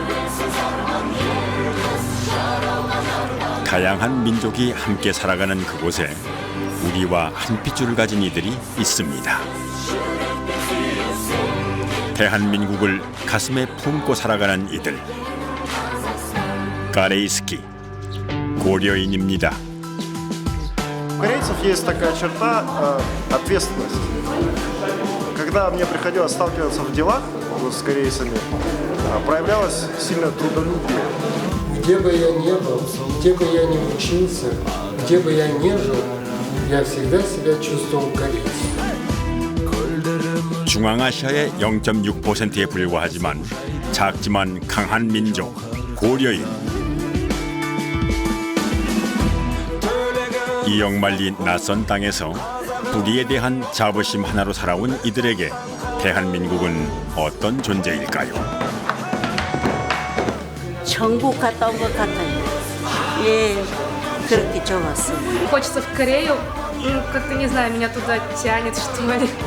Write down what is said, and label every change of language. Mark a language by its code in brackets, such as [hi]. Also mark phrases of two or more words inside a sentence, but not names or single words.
[ko] 다양한 민족이 함께 살아가는 그곳에 우리와 한 핏줄을 가진 이들이 있습니다. 대한민국을 가슴에 품고 살아가는 이들. 가레이스키, 고려인입니다. [ru] У корейцев есть такая черта ответственность. Когда мне приходилось сталкиваться в делах с корейцами, проявлялось сильное трудолюбие. Где бы я ни был, где бы я ни учился, где бы я ни жил, я всегда себя чувствовал корейцем. [ko] 중앙아시아의 0.6%에 불과하지만 작지만 강한 민족, 고려인. 이역말리 낯선 땅에서 북위에 대한 자부심 하나로 살아온 이들에게 대한민국은 어떤 존재일까요? 천국 갔다 온 것 같아요. 예, 그렇게 좋았어요. [ru] Хочется в Корею, как-то не знаю, меня туда тянет, что ли.